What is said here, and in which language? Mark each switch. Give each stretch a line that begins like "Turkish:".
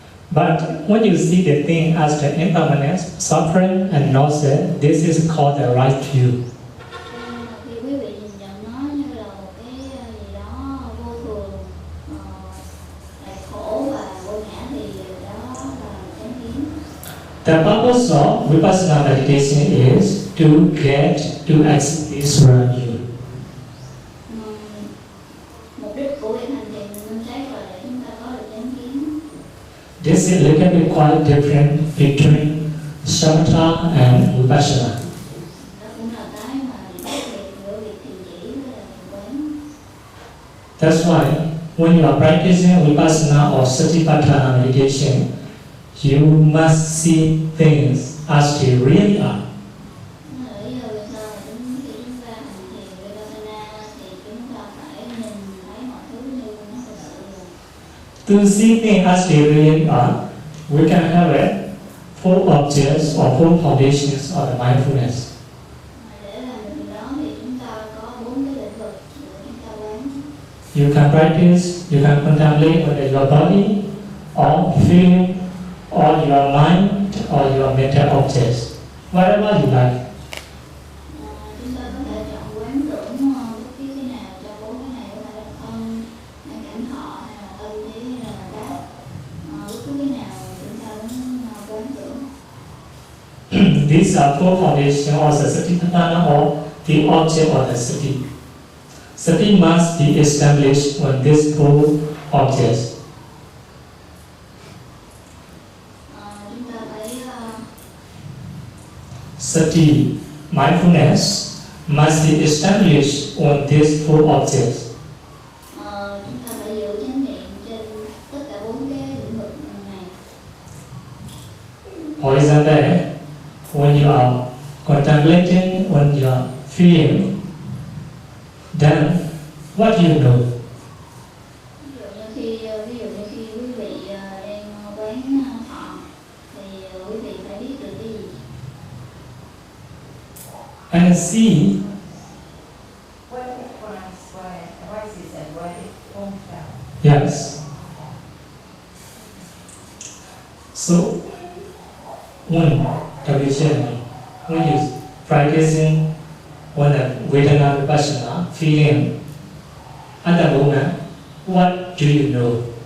English: But when you see the thing as the impermanence, suffering and no self, this is called the right view.
Vietnamese: Nhưng mà khi quý vị nhìn nhận nó như là một cái gì đó vô thường, lại khổ và vô ngã thì đó là chánh kiến.
English: The purpose of Vipassana meditation is to get to access around you.
Vietnamese: Mục đích của việc hành trì minh sát là để chúng ta có được chánh kiến.
English: This is a little bit quite different between samatha and vipassana.
Vietnamese: Đó cũng là cái mà khác biệt giữa việc thiền chỉ với là thiền quán.
English: That's why when you are practicing vipassana or satipatthana meditation, you must see things as they really are.
Vietnamese: Lý do vì sao là khi chúng ta hành thiền vipassana thì chúng ta phải nhìn thấy mọi thứ như nó thực sự là.
English: To see things as they really are, we can have it four objects or four foundations of the mindfulness.
Vietnamese: Để làm được điều đó thì chúng ta có 4 cái lĩnh vực để chúng ta quán.
English: You can practice, you can contemplate whether your body, or feeling, or your mind, or your mental objects, whatever you like.
Vietnamese: Chúng ta có thể chọn quán tưởng bất cứ cái nào trong 4 cái này, có thể là thân, hay cảnh thọ, hay là tâm trí, hay là đáp. Bất cứ cái nào chúng ta muốn quán tưởng.
English: These are four foundations of the satipatthana or the object of the sati. Sati must be established on these four objects.
Vietnamese: Chúng ta phải
English: Sati, mindfulness, must be established on these four objects.
Vietnamese: chúng ta phải giữ chánh niệm trên tất cả 4 cái lĩnh vực này.
English: For example, when you are contemplating on your feeling, then what do you know?
Vietnamese: Ví dụ như khi quý vị đang quán thọ thì quý vị phải biết được cái gì.
English: And see What arises and what it won't out. yes. So, one condition when you practicing on a Vedana Vipassana feeling at the moment, what do you know?